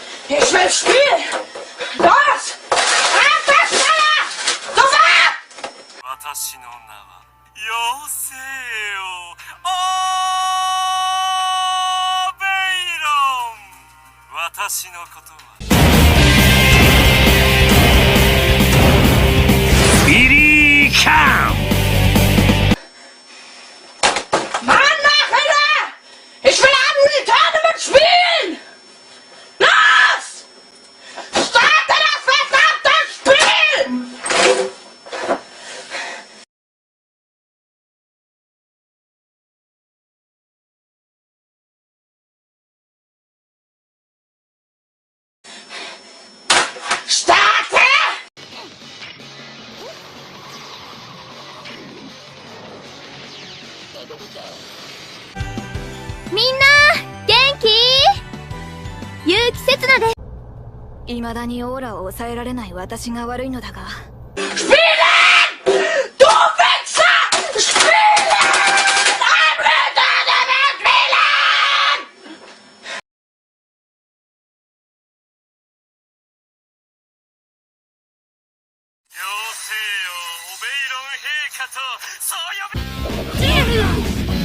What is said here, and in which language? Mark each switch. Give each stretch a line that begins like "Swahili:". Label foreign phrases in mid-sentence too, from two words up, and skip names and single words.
German: Ich will spielen! Los! Einfach schneller! Sofort!
Japanese: 私の名は妖精よオーベイロン。私のことはビリーカン。
German: Mann, Nachhänger! Ich will haben die Tournament spielen! Los! Starte das verdammte Spiel! Starte!
Japanese: みんな元気？結城せつなです。未だにオーラを抑えられない私が悪いのだが。
German: Spielen! Du Wichser! Spielen! Ein Tournament spielen!
Japanese: 妖精よオベイロン陛下とそう呼べ。